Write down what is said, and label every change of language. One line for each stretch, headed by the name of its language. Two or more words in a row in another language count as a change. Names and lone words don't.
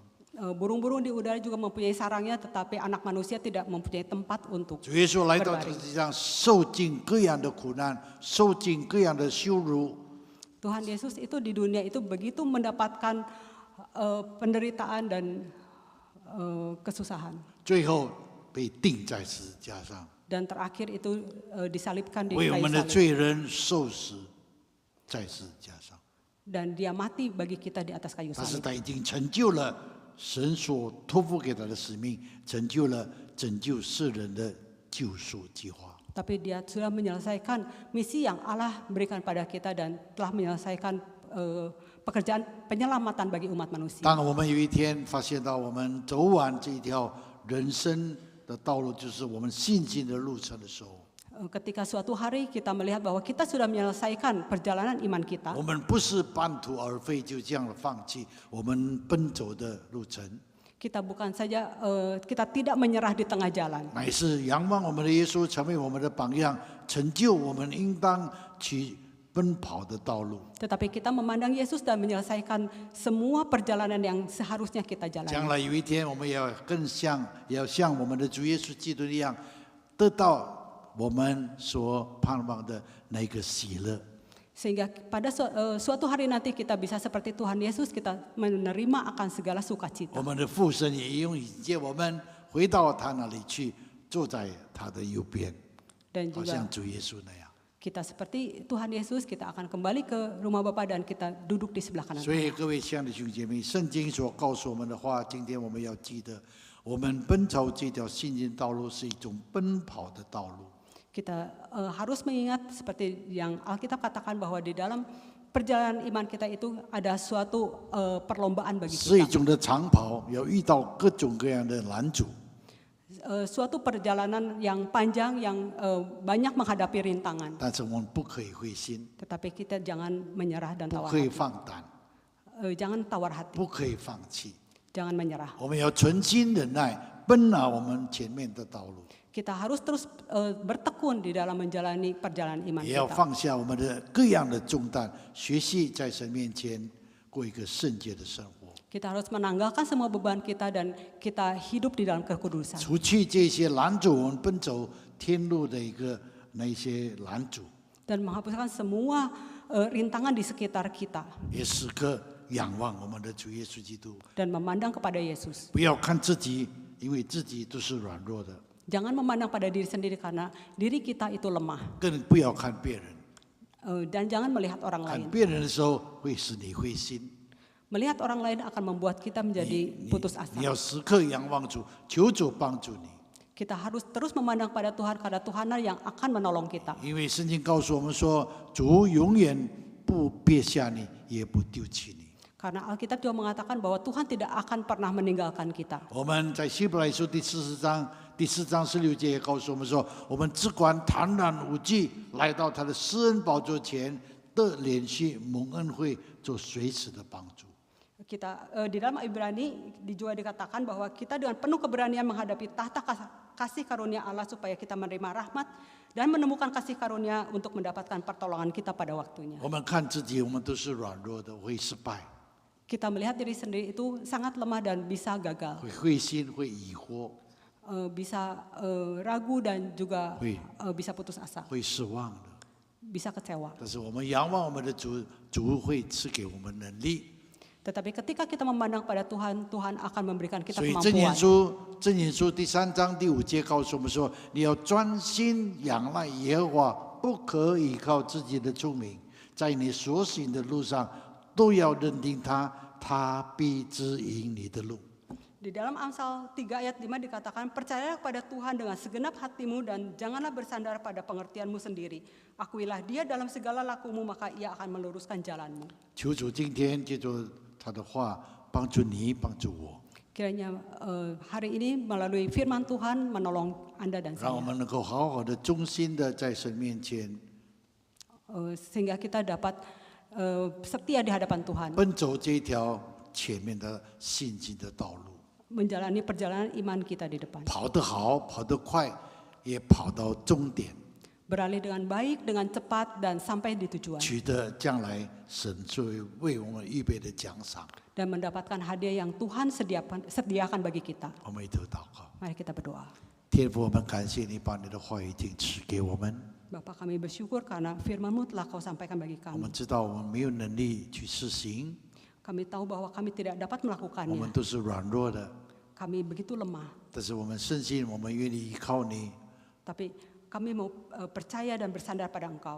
Indonesian: burung-burung di udara juga mempunyai sarangnya, tetapi anak manusia tidak mempunyai tempat untuk
Chinese: 主耶稣来到这个世界上，受尽各样的苦难，受尽各样的羞辱，
Indonesian: Tuhan Yesus itu di dunia itu begitu mendapatkan penderitaan dan kesusahan.
Chinese: 最后被钉在十字架上，
Indonesian: Dan terakhir itu disalibkan di
Chinese: 为我
Indonesian: kayu
Chinese: 们的
Indonesian: salib.
Chinese: 罪人受死在十字架上。
Indonesian: Dan dia mati bagi kita di atas kayu
Chinese: 但是
Indonesian: salib.
Chinese: 他已经成就了神所托付给他的使命，成就了拯救世人的救赎计划。
Indonesian: Tapi dia sudah menyelesaikan misi yang Allah berikan pada kita dan telah menyelesaikan pekerjaan penyelamatan bagi umat manusia.
Chinese: 当我们有一天发现到我们走完这一条人生的道路，就是我们信心的路程的时候，
Indonesian: Ketika suatu hari kita melihat bahwa kita sudah menyelesaikan perjalanan iman kita,
Chinese: 我们不是半途而废，就这样放弃我们奔走的路程，
Indonesian: kita bukan saja kita tidak menyerah di tengah jalan,
Chinese: 乃是仰望我们的耶稣，成为我们的榜样，成就我们应当去奔跑的道路。
Indonesian: tetapi kita memandang Yesus dan menyelesaikan semua perjalanan yang seharusnya kita
Chinese: 将
Indonesian: jalani.
Chinese: 来有一天，我们也要像我们的主耶稣基督一样，得到我们所盼望的那个喜乐。
Indonesian: Sehingga pada suatu hari nanti kita bisa seperti Tuhan Yesus, kita menerima akan segala
Chinese: 我
Indonesian: sukacita.
Chinese: 们的父神也用引接我们回到他那里去，坐在他的右边，
Indonesian: Dan
Chinese: 好
Indonesian: juga
Chinese: 像主耶稣那样。
Indonesian: kita seperti Tuhan Yesus, kita akan kembali ke rumah Bapa dan kita duduk di sebelah kanan.
Chinese: 所以各位亲爱的弟兄姐妹，圣经所告诉我们的话，今天我们要记得，我们奔走这条信心道路是一种奔跑的道路。
Indonesian: Kita harus mengingat seperti yang Alkitab katakan bahwa di dalam perjalanan iman kita itu ada suatu perlombaan bagi
Chinese: 是一
Indonesian: kita.
Chinese: 种的长跑，要遇到各种各样的拦阻。
Indonesian: Suatu perjalanan yang panjang yang banyak menghadapi rintangan.
Chinese: 但是我们不可以灰心，
Indonesian: Tetapi kita jangan menyerah dan
Chinese: 不
Indonesian: tawar
Chinese: 可以
Indonesian: hati.
Chinese: 放胆，
Indonesian: Jangan tawar hati.
Chinese: 不可以放弃。
Indonesian: Jangan menyerah.
Chinese: 我们要存心忍耐，奔拿我们前面的道路，
Indonesian: Kita harus terus bertekun di dalam menjalani perjalanan iman
Chinese: 也要
Indonesian: kita.
Chinese: 放下我们的各样的重担，学习在神面前过一个圣洁的生活，
Indonesian: Kita harus menanggalkan semua beban kita dan kita hidup di dalam kekudusan.
Chinese: 除去这些拦阻我们奔走天路的那一些拦阻，
Indonesian: Dan menghapuskan semua rintangan di sekitar kita.
Chinese: 也时刻仰望我们的主耶稣基督，
Indonesian: Dan memandang kepada Yesus.
Chinese: 不要看自己，因为自己都是软弱的，
Indonesian: Jangan memandang pada diri sendiri karena diri kita itu lemah.
Chinese: 更不要看别人。
Indonesian: Dan jangan melihat orang
Chinese: 看
Indonesian: lain.
Chinese: 别人的时候会使你灰心，
Indonesian: Melihat orang lain akan membuat kita menjadi putus
Chinese: 你
Indonesian: asa.
Chinese: 要时刻仰望主，求主帮助你。
Indonesian: Kita harus terus memandang pada Tuhan karena Tuhanlah yang akan menolong kita.
Chinese: 因为圣经告诉我们说，主永远不撇下你，也不丢弃你。
Indonesian: Karena Alkitab juga mengatakan bahwa Tuhan tidak akan pernah meninggalkan kita.
Chinese: 我们在希伯来书第4章16节也告诉我们说，我们只管坦然无惧来到他的施恩宝座前，得连续蒙恩惠，做随时的帮助。
Indonesian: Kita di dalam Ibrani juga dikatakan bahwa kita dengan penuh keberanian menghadapi tahta kasih karunia Allah supaya kita menerima rahmat dan menemukan kasih karunia untuk mendapatkan pertolongan kita pada waktunya.
Chinese: 我们看自己，我们都是软弱的，会失败，
Indonesian: Kita melihat diri sendiri itu sangat lemah dan bisa gagal,
Chinese: 会灰心，会疑惑，
Indonesian: bisa ragu dan juga Wih. bisa putus asa,
Chinese: 会失望的。
Indonesian: bisa kecewa.
Chinese: 但是我们仰望我们的主，主会赐给我们能力。
Indonesian: Tetapi ketika kita memandang pada Tuhan, Tuhan akan memberikan kita
Chinese: 所以箴言
Indonesian: kemampuan.
Chinese: 书第3章第5节告诉我们说，你要专心仰赖耶和华，不可依靠自己的聪明，在你所行的路上都要认定他，他必指引你的路。
Indonesian: Di dalam Amsal 3 ayat 5 dikatakan, percayalah kepada Tuhan dengan segenap hatimu dan janganlah bersandar pada pengertianmu sendiri. Akuilah dia dalam segala lakumu, maka ia akan meluruskan jalanmu.
Chinese: 求主今天借着他的话帮助你，帮助我，
Indonesian: Kiranya hari ini melalui firman Tuhan menolong Anda dan
Chinese: 让我
Indonesian: saya.
Chinese: 们能够好好的、忠心的在神面前
Indonesian: Sehingga kita dapat setia di hadapan Tuhan.
Chinese: 奔走这一条前面的信心的道路。
Indonesian: Menjalani perjalanan iman kita di depan.
Chinese: 跑得好，跑得快，也跑到终点，
Indonesian: Beralih dengan baik, dengan cepat dan sampai di tujuan.
Chinese: 取得将来神作为我们预备的奖赏。
Indonesian: Dan mendapatkan hadiah yang Tuhan sediakan bagi kita.
Chinese: 我们一同祷告，
Indonesian: Mari kita berdoa.
Chinese: 天父，我们感谢你把你的话语已经赐给我们。
Indonesian: Bapa, kami bersyukur karena firman-Mu telah Kau sampaikan bagi
Chinese: 我们
Indonesian: kami.
Chinese: 知道我们没有能力去实行，
Indonesian: Kami tahu bahwa kami tidak dapat
Chinese: 我们
Indonesian: melakukannya.
Chinese: 都是软弱的，
Indonesian: Kami begitu lemah.
Chinese: 但是我们深信，我们愿意依靠你。
Indonesian: Tapi kami mau percaya dan bersandar pada Engkau.